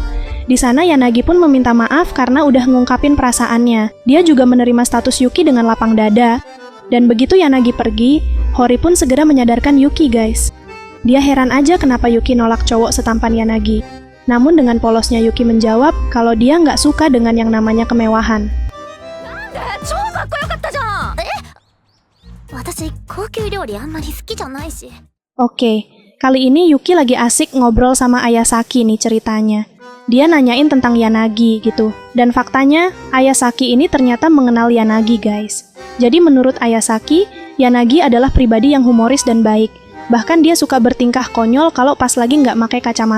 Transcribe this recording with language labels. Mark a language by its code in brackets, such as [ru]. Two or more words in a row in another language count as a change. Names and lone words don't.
[id] Di sana Yanagi pun meminta maaf karena udah ngungkapin perasaannya. Dia juga menerima status Yuki dengan lapang dada. Dan begitu Yanagi pergi, Hori pun segera menyadarkan Yuki guys. Dia heran aja kenapa Yuki nolak cowok setampan Yanagi. Namun dengan polosnya Yuki menjawab kalau dia nggak suka dengan yang namanya kemewahan. [ja] 超かっこよかったじゃん。私高級料理あんまり好きじゃないし。 [id] Oke, kali ini Yuki lagi asik ngobrol sama Ayasaki nih ceritanya. Dia nanyain tentang Yanagi gitu. Dan faktanya, Ayasaki ini ternyata mengenal Yanagi guys. Jadi menurut Ayasaki, Yanagi adalah pribadi yang humoris dan baik. Bahkan dia suka bertingkah konyol kalau pas lagi nggak pakai kacamata.